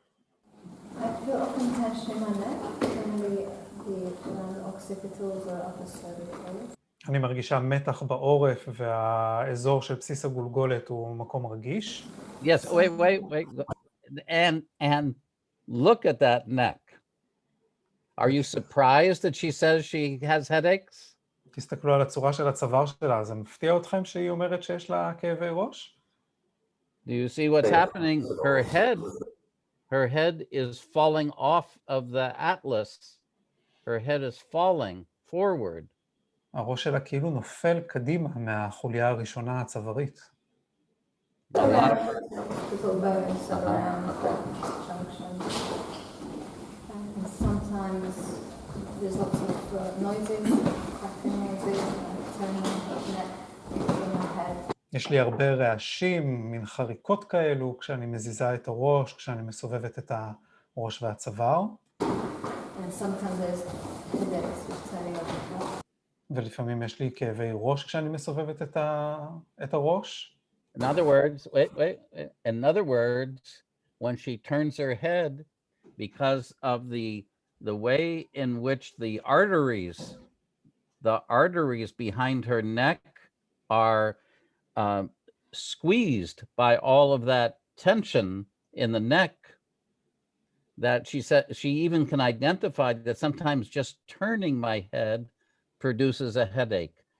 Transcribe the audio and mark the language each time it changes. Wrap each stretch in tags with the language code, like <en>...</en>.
<en>I feel often tension in my neck, generally the occipitals or upper cervical.</en> <he>אני מרגישה מתח בעורף והאזור של בסיס הגולגולת הוא מקום רגיש.</he> <en>Yes, wait. And look at that neck. Are you surprised that she says she has headaches?</en> <he>תסתכלו על הצורה של הצוואר שלה, זה מפתיע אתכם שהיא אומרת שיש לה כאבי ראש?</he> <en>Do you see what's happening? Her head is falling off of the atlas. Her head is falling forward.</en> <he>הראש שלה כאילו נופל קדימה מהחוליה הראשונה הצווארית.</he> <en>A lot of Little bones around the junction. And sometimes there's lots of noises, cracking noises, turning the neck in my head.</en> <he>יש לי הרבה רעשים, מין חריקות כאלו, כשאני מזיזה את הראש, כשאני מסובבת את הראש והצוואר.</he> <en>And sometimes there's headaches with turning of the head.</en> <he>ולפעמים יש לי כאבי ראש כשאני מסובבת את הראש.</he> <en>In other words, wait. In other words, when she turns her head, because of the way in which the arteries behind her neck are squeezed by all of that tension in the neck, that she said she even can identify that sometimes just turning my head produces a headache.</en>